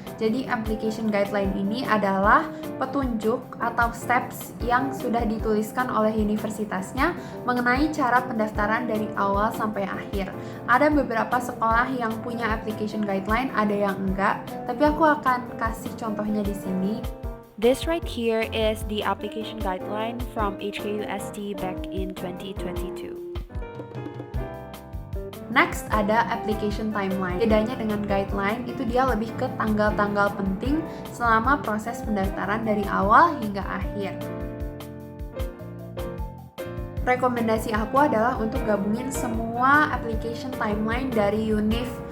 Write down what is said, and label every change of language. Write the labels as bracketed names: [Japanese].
[Indonesian] Jadi application guideline ini adalah petunjuk atau steps yang sudah dituliskan oleh universitasnya mengenai cara pendaftaran dari awal sampai akhir. Ada beberapa sekolah yang punya application guideline, ada yang enggak, tapi aku akan kasih contohnya di sini. [English] This right here is the application guideline from HKUST back in 2022. [Indonesian] Next ada application timeline. Bedanya dengan guideline itu dia lebih ke tanggal-tanggal penting selama proses pendaftaran dari awal hingga akhir. Rekomendasi aku adalah untuk gabungin semua application timeline dari Univ